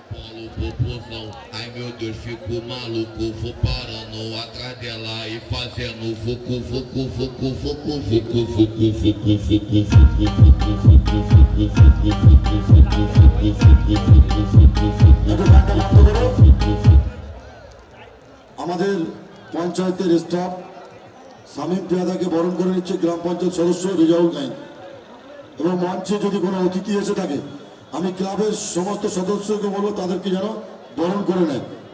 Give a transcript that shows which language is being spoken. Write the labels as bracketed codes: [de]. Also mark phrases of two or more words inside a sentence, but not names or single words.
[pt] popozão. Ai meu Deus, fico maluco, vou parando atrás dela e fazendo fucu, fucu, fucu, fucu, fucu, fucu, fucu, fucu, [bn] আমাদের পঞ্চায়েতের স্টাফ শামীম পেয়াদাকে বরণ করে নিচ্ছে গ্রাম পঞ্চায়েত সদস্য রেজাউল গাইন এবং মঞ্চে যদি কোনো অতিথি এসে থাকে আমি ক্লাবের সমস্ত সদস্যকে বলবো তাদেরকে যেন বরণ করে নেয়।